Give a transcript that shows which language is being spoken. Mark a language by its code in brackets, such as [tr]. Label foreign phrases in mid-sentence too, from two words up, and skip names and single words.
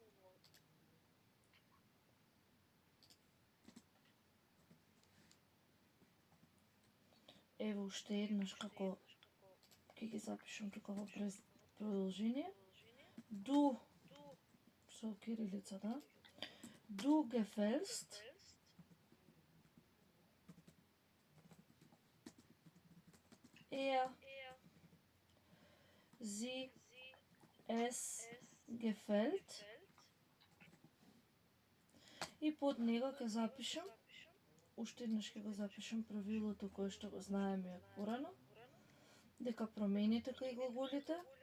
[mk] Еве уште еднаш како ќе ги запишам тука во продолжение. Du со кирилица, да? [de] Du gefällst sie, es gefällt. [mk] И под него ќе запишам, уште еднаш ќе го запишам правилото кое што го знаеме од порано, дека промените кај глаголите